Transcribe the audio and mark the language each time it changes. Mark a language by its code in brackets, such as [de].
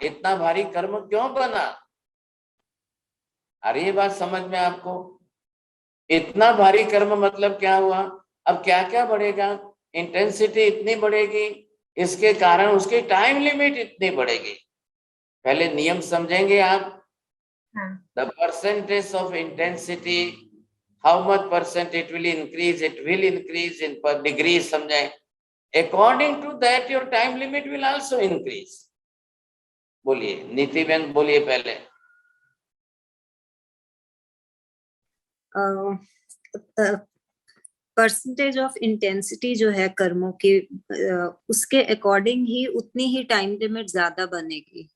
[hi] इतना भारी कर्म क्यों बना? अरे ये बात समझ में आपको? इतना भारी कर्म मतलब क्या हुआ? अब क्या क्या बढ़ेगा? इंटेंसिटी इतनी बढ़ेगी, इसके कारण उसकी टाइम लिमिट इतनी बढ़ेगी। पहले नियम समझेंगे आप? [en] The percentage of intensity, how much percent it will increase in per degree, [hi] समझे? [en] According to that your time limit will also increase. [hi] बोलिए नीति बहन, बोलिए पहले। परसेंटेज ऑफ इंटेंसिटी जो है कर्मों की, उसके अकॉर्डिंग ही उतनी ही टाइम लिमिट ज्यादा बनेगी।